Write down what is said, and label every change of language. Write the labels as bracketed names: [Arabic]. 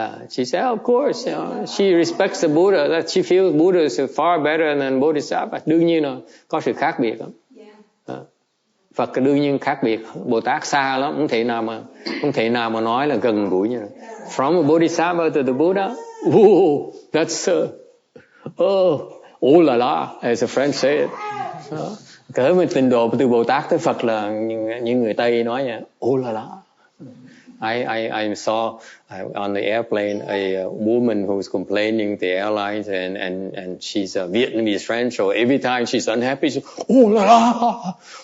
[English] She said, of course, she respects the Buddha. That she feels Buddha is far better than Bodhisattva. [Vietnamese] Đương nhiên là có sự khác biệt lắm. Phật đương nhiên khác biệt. Bồ Tát xa lắm, không thể nào mà nói là gần gũi như vậy. [English] From a Bodhisattva to the Buddha, that's oh la la, as a French say it. [Vietnamese] Cỡ mình trình độ từ Bồ Tát tới Phật là như người Tây nói nha, oh la la. [English] I saw on the airplane a woman who was complaining the airlines and she's a Vietnamese French, so every time she's unhappy, she's oh la la.